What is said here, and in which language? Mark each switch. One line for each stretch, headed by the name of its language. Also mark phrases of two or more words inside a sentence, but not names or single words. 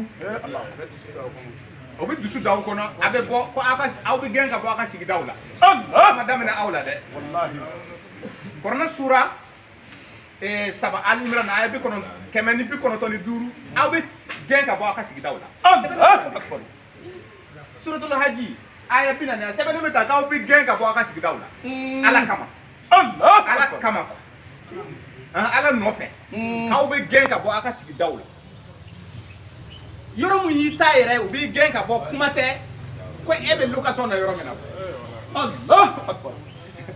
Bambara: Allah. o bɛ dusu da aw kɔnɔ a bɛ bɔ ko aw bɛ gɛn ka bɔ aw ka sigidaw la Allah. a ma daminɛ aw la dɛ Wallahi. Kuranɛ sura 7 Ali Imran aya 195 aw bɛ gɛn ka bɔ aw ka sigidaw la
Arabic: الله أكبر.
Bambara: suratul haji aya 40 sɛbɛnni bɛ ta k'aw bɛ gɛn ka bɔ aw ka sigidaw la ala kama
Arabic: Allah ala akbar.
Bambara: kama ala nɔfɛ k'aw bɛ gɛn ka bɔ aw ka sigidaw la yɔrɔ mun y'i ta yɛrɛ u b'i gɛn ka bɔ kuma tɛ ko e bɛ location na yɔrɔ min na